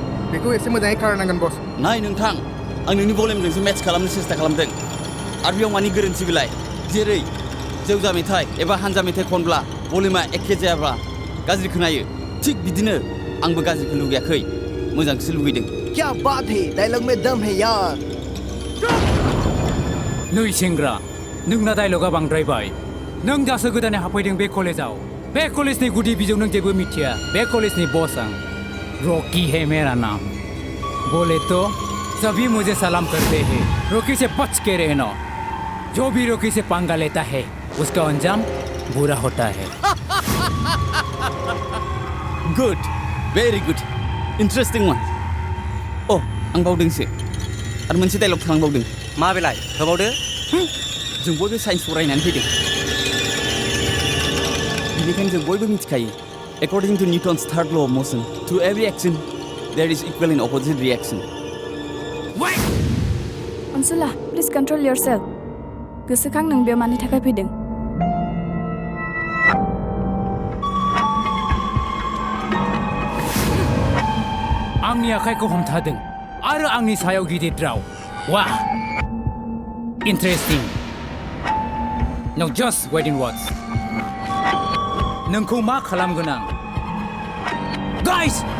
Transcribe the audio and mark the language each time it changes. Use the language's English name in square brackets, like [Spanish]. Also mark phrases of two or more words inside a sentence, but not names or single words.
[Bodo] बेखौ एसे मोजाङै खालामनांगोन बस नाय नोंथां आं नोंनि भलिउमजोंसो मेट्च खालामनो सेस्था खालामदों आरो बेयाव मानि गोरोन्थि बिलाय जेरै जेवजा मेथाइ एबा हानजा मेथाइ खनब्ला भलिउमा एखे जायाब्ला गाज्रि खोनायो थिग बिदिनो आंबो गाज्रिखौ लुगैयाखै मोजांसो लुगैदों [Hindi] क्या बात है डायलॉग में दम है यार [Bodo] नै सेंग्रा नोंना डायलगा बांद्रायबाय नों दासो गोदानै हाबफैदों बे कलेजाव बे कलेजनि गुदि बिजौ नों जेबो मिथिया बे कलेजनि बस आं [Hindi] रॉकी है मेरा नाम बोले तो सभी मुझे सलाम करते हैं रॉकी से बच के रहना जो भी रॉकी से पंगा लेता है उसका अंजाम बुरा होता है [English] good very good interesting one [Bodo] आं बावदोंसो आरो मोनसे डायलग थालांबावदों मा बेलाय होबावदो जों बयबो साइन्स फरायनानै फैदों बेनिखायनो जों बयबो मिथिखायो [English] according to Newton's third law of motion to every action there is equal and opposite reaction [Bodo] अनसुला [English] please control yourself [Bodo] गोसोखां नों बेयाव मानि थाखाय फैदों आंनि आखाइखौ हमथादों आरो आंनि सायाव गिदिर राव वाह [English] interesting now just wait and watch [Bodo] नोंखौ मा खालामगोन आं गाइस